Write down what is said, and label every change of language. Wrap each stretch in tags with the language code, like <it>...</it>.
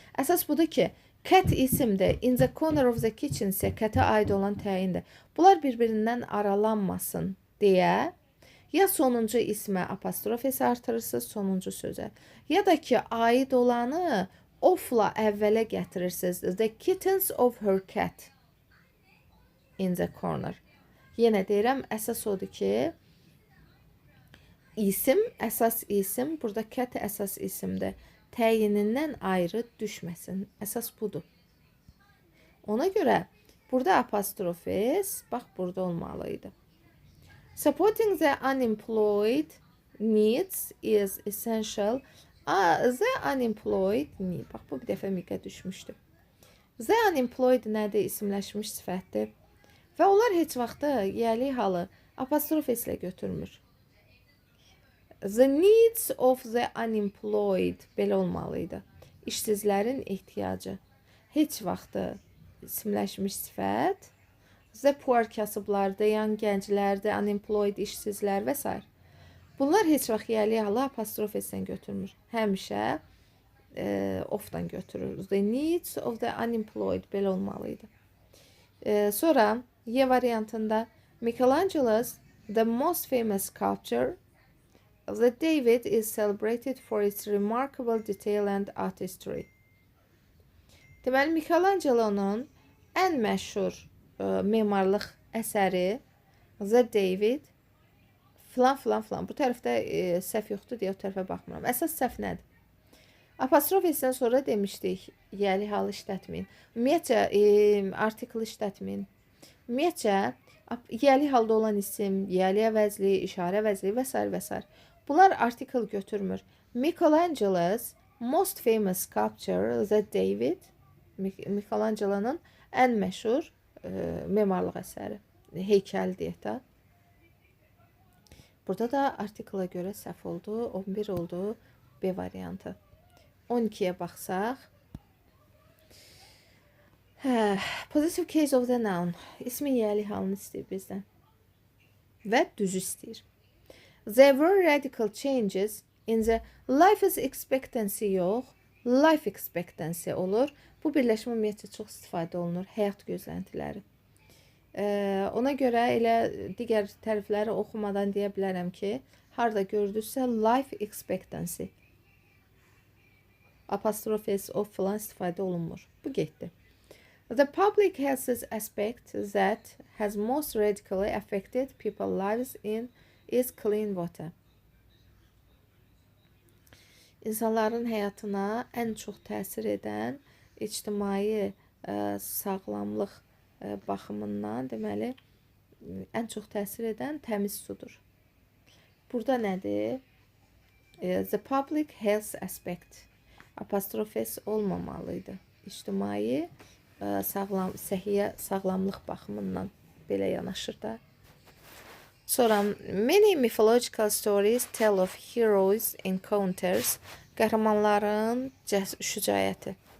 <az>Əsas budur ki, cat isimdir, in the corner of the kitchen isə catə aid olan təyindir. Bunlar bir-birindən aralanmasın deyə ya sonuncu ismə apostrof S artırırsınız sonuncu sözə, ya da ki, aid olanı ofla əvvələ gətirirsiniz.</az> <en>The kittens of her cat in the corner.</en> <az>Yenə deyirəm, əsas odur ki, isim, əsas isim, burada cat əsas isimdir. Təyinindən ayrı düşməsin. Əsas budur. Ona görə burada apostrof S, bax burada olmalıydı.</az> <en>Supporting the unemployed needs is essential. The unemployed need.</en> <az>Bax bu bir dəfə miqə düşmüşdü. The unemployed nədir? İsimləşmiş sifətdir. Və onlar heç vaxtı yəli halı apostrof S ilə götürmür.</az> <en>The needs of the unemployed</en> <az>belə olmalıydı. İşsizlərin ehtiyacı. Heç vaxtı isimləşmiş sifət. The poor kasıblardır, yan gənclərdir, unemployed işsizlər və s. Bunlar heç vaxt yəli halı apostrof S-dən götürmür. Həmişə ofdan götürür.</az> <en>The needs of the unemployed</en> <az>belə olmalıydı. Sonra Y variantında</az> <en>Michelangelo's the most famous sculpture, the David is celebrated for its remarkable detail and artistry.</en> <az>Deməli, Michelangelo'nun ən məşhur memarlıq əsəri The David filan filan filan. Bu tərəfdə səhv yoxdur deyə o tərəfə baxmıram. Əsas səhv nədir? Apostrof S-dən sonra demişdik, yəli halı işlətməyin. Ümumiyyətcə, artikl işlətməyin. Ümumiyyətcə, yəli halda olan isim, yəli əvəzli, işarə əvəzli və s. və s. Bunlar artikl götürmür.</az> <en>Michelangelo's most famous sculpture, The David,</en> <az>Michelangelo'nun ən məşhur memarlıq əsəri, heykəl deyək də. Burada da artikla görə səhv oldu, 11 oldu B variantı. 12-yə baxsaq. Hə, positive case of the noun. İsmi yiyəli halını istəyir bizdən. Və düzü istəyir.</az> <en>There were radical changes in the life expectancy yox, life expectancy olur.</en> <az>Bu birləşmə ümumiyyətlə çox istifadə olunur. Həyat gözləntiləri. Ona görə elə digər tərifləri oxumadan deyə bilərəm ki, harda gördünüzsə life expectancy. Apostrof S of falan istifadə olunmur. Bu getdi.</az> <en>The public health aspect that has most radically affected people's lives is clean water.</en> <az>İnsanların həyatına ən çox təsir edən ictimai sağlamlıq baxımından deməli ən çox təsir edən təmiz sudur. Burada nədir?</az> <en>The public health aspect.</en> <az>Apostrof S olmamalıydı. İctimai səhiyyə sağlamlıq baxımından belə yanaşır da.</az> <en>Sonra many mythological stories tell of heroes encounters,</en> <az>qəhrəmanların şücaəti.</az>